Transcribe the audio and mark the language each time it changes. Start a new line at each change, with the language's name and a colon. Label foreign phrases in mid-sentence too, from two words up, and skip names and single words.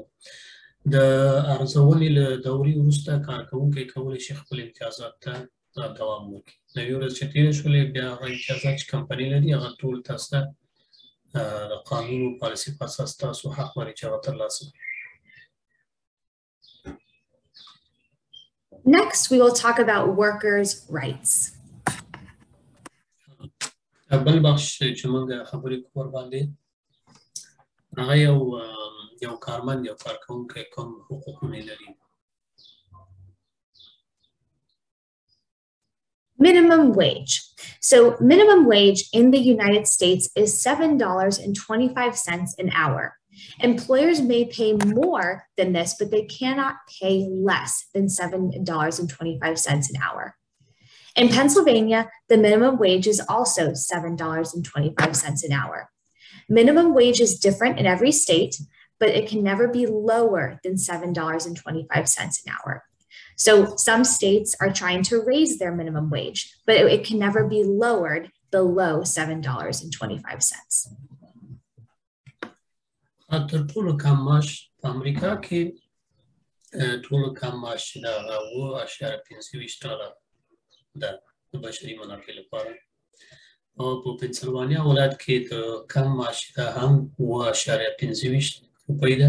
Pashto: د ارزونې له دورې وروسته کارکوونکی کولی شي خپل امتیازات ته دوام ورکړي. 90 ورځې چې تېرې شولې بیا هغه امتیازات چې کمپنۍ لري هغه ټول تاسو ته د قانون او پالیسي په اساس تاسو حق لري چې هغه ترلاسه کړئ.
English: Next, we will talk about workers' rights.
Pashto: بل بخش چې موږ خبرې کوو ورباندې هغه یو کارمند یو کارکوونکی کوم حقوقونه لري.
English: Minimum wage. So minimum wage in the United States is $7.25 an hour. Employers may pay more than this, but they cannot pay less than $7.25 an hour. In Pennsylvania, the minimum wage is also $7.25 an hour. Minimum wage is different in every state, but it can never be lower than $7.25 an hour. So some states are trying to raise their minimum wage, but it can never be lowered below $7.25.
Pashto: تر ټولو کم معاش په امریکا کې ټولو کم معاش دا 7.25 ډالر ده د بشري منافع لپاره او په پنسلوانیا ولایت کې د کم معاش دا هم 7.25 روپۍ ده.